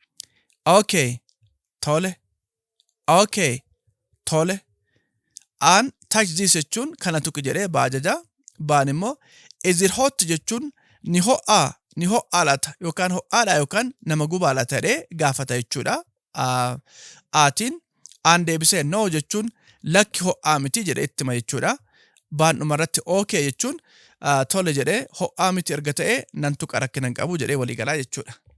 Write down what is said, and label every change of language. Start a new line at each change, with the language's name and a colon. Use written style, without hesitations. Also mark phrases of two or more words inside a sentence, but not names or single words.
Oromo: Okay, tole. Okay, tole. Aan
English: touch this
Oromo: jechuun kana tuqi jedhee baajaja. Baan immoo
English: is it hot
Oromo: jechuun ni ho'aa laata yookaan ho'aadha yookaan nama gubaa laata jedhee gaafata jechuudha. Aatiin aan deebisee no jechuun lakki ho'aa miti jedhee itti hima jechuudha. Baan dhumarratti okay jechuun tole jedhee ho'aa miti erga ta'ee nan tuqa rakkina hin qabu jedhee walii galaa jechuudha.